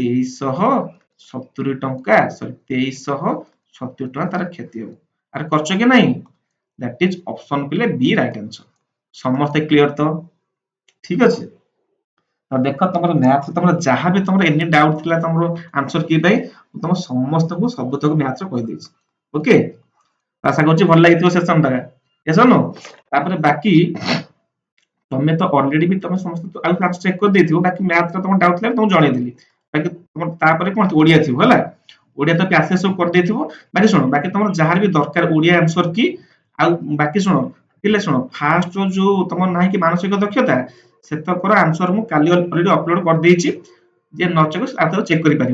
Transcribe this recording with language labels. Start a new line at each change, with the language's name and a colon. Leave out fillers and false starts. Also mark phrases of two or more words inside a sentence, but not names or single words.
Odia: 2370 ଟଙ୍କା ତାର କ୍ଷତି ହବ ଆରେ କରଛ କି ନାହିଁ
English: that is option
Odia: ପିଲେ ବି
English: right answer
Odia: ସମସ୍ତେ କ୍ଲିୟର ତ ଠିକ ଅଛି ତ ଦେଖ ତମର ମ୍ୟାଥ ତମର ଯାହା ବି ତମର
English: any doubt
Odia: ଥିଲା ତମର ଆନ୍ସର କି ପାଇଁ ତମ ସମସ୍ତଙ୍କୁ ସବୁତକ ମ୍ୟାଥ କହିଦେଇଛି ଓକେ ଆଶା କରୁଛି ଭଲ ଲାଗିଥିବ ସେସନ ଟା
English: yes or no
Odia: ତାପରେ ବାକି ତମେ ତ ଅଲରେଡି ବି ତମେ ସମସ୍ତେ ଆଉ
English: class check
Odia: କରି ଦେଇଥିବ ବାକି ମ୍ୟାଥ ରେ ତମ ଡାଉଟ ଥିଲା ତମକୁ ଜଣେଇଦେଲି ବାକି ତମର ତାପରେ କଣ ଓଡିଆ ଥିବ ହେଲା ଓଡିଆ ତ ପ୍ୟାସେଜ ସବୁ କରିଦେଇଥିବ ବାକି ଶୁଣ ବାକି ତମର ଯାହାର ବି ଦରକାର ଓଡିଆ ଆନ୍ସର କି ଆଉ ବାକି ଶୁଣ ପିଲେ ଶୁଣ ଫାଷ୍ଟ ଯୋଉ ତମର ନାହିଁ କି ମାନସିକ ଦକ୍ଷତା ସେତକର ଆନ୍ସର ମୁଁ କାଲି ଅଲରେଡି ଅପଲୋଡ କରିଦେଇଛି ଯେ ନ ଚେକ୍ କରିପାରିବ